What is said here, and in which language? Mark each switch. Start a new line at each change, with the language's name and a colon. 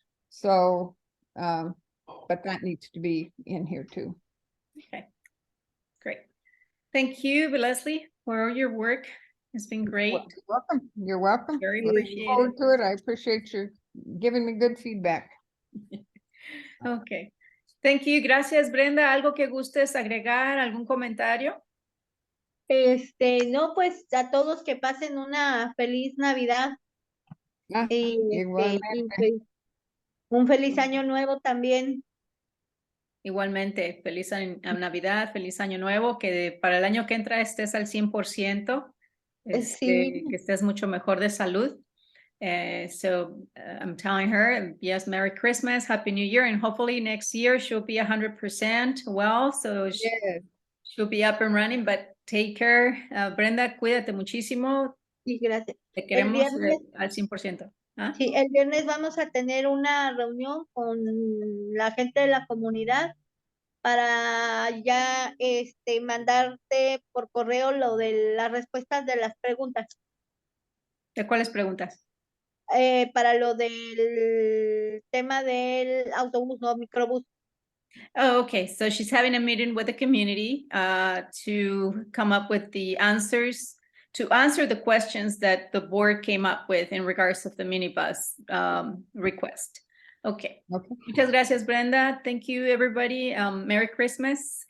English: So, but that needs to be in here too. Okay, great. Thank you, Leslie, for your work. It's been great. You're welcome. You're welcome. Very Looking appreciated. forward to it. I appreciate you giving me good feedback. Okay. Thank you. Gracias, Brenda.
Spanish: ¿Algo que gustes agregar? ¿Algún comentario? No, pues a todos que pasen una feliz Navidad Ah, y, igualmente. y pues, un feliz año nuevo también. Igualmente, feliz Navidad, feliz año nuevo, que para el año que entra estés al 100%, Sí. que estés mucho mejor de salud.
English: I'm telling her, yes, Merry Christmas, Happy New Year, and hopefully next year she'll be 100% well, so Yes. she'll be up and running, but take care.
Spanish: Brenda, cuídate muchísimo. Sí, gracias. Te queremos viernes- al 100%. ¿Ah? Sí, el viernes vamos a tener una reunión con la gente de la comunidad para ya mandarte por correo lo de las respuestas de las preguntas. ¿De cuáles preguntas? Para lo del tema del autobús, no, microbús.
English: Oh, okay. So she's having a meeting with the community to come up with the answers, to answer the questions that the board came up with in regards of the minibus request. Okay. Okay.
Spanish: Muchas gracias,
English: Brenda. Thank you, everybody. Merry Christmas.